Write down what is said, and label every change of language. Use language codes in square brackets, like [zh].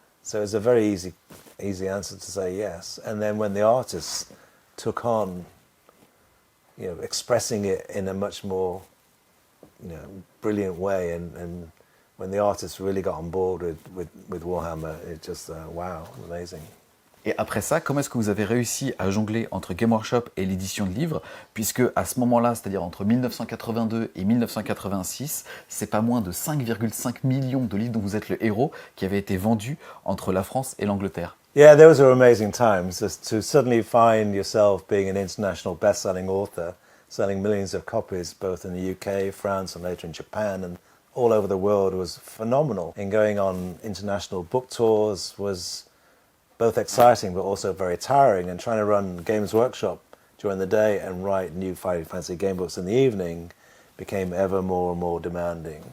[en] So it was a very easy answer to say yes. And then when the artists took on, expressing it in a much more, brilliant way, and when the artists really got on board with Warhammer, it just, wow, amazing. [fr] Et après ça, comment est-ce que vous avez réussi à jongler entre Game Workshop et l'édition de livres, puisque à ce moment-là, c'est-à-dire entre 1982 et 1986, c'est pas moins de 5,5 millions de livres dont vous êtes le héros qui avaient été vendus entre la France et l'Angleterre. [en] Yeah, those are amazing times. Just to suddenly find yourself being an international best-selling author, selling millions of copies both in the UK, France, and later in Japan, and all over the world was phenomenal. And going on international book tours was both exciting but also very tiring, and trying to run Games Workshop during the day and write new Final Fantasy game books in the evening became ever more and more demanding.